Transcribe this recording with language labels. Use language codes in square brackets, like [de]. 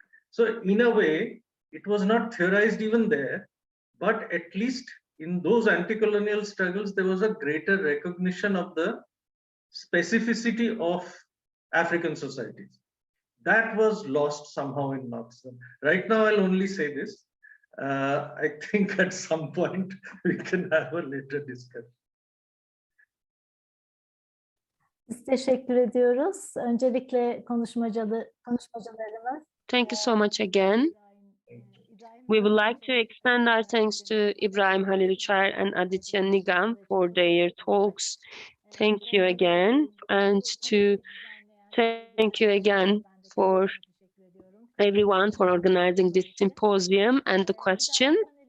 [en] So in a way, it was not theorized even there, but at least in those anti-colonial struggles, there was a greater recognition of the specificity of African societies. That was lost somehow in Marxism. Right now, I'll only say this. I think at some point we can have a later discussion. [tr] Biz teşekkür ediyoruz. Öncelikle konuşmacılarımız. [en] Thank you so much again. We would like to extend our thanks to İbrahim, Halil, Üçer, and Aditya Nigam for their talks. Thank you again, and to thank you again for everyone for organizing this symposium and the question.